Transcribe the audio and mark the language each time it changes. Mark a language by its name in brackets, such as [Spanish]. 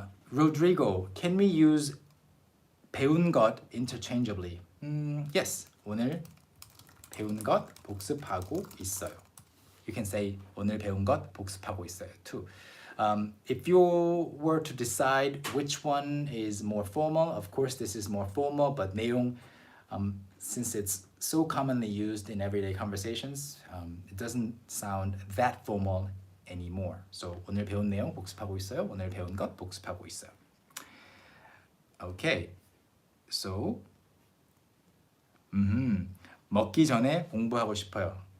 [English] Rodrigo, can we use [Korean] 배운 것 [English] interchangeably? Yes. [Korean] 오늘 배운 것 복습하고 있어요. [English] You can say [Korean] 오늘 배운 것 복습하고 있어요 [English] too. If you were to decide which one is more formal, of course this is more formal, but [Korean] 내용, [English] since it's so commonly used in everyday conversations, it doesn't sound that formal anymore. [Korean] So 오늘 배운 내용 복습하고 있어요. 오늘 배운 것 복습하고 있어요. Okay, so 먹기 전에 공부하고 싶어요.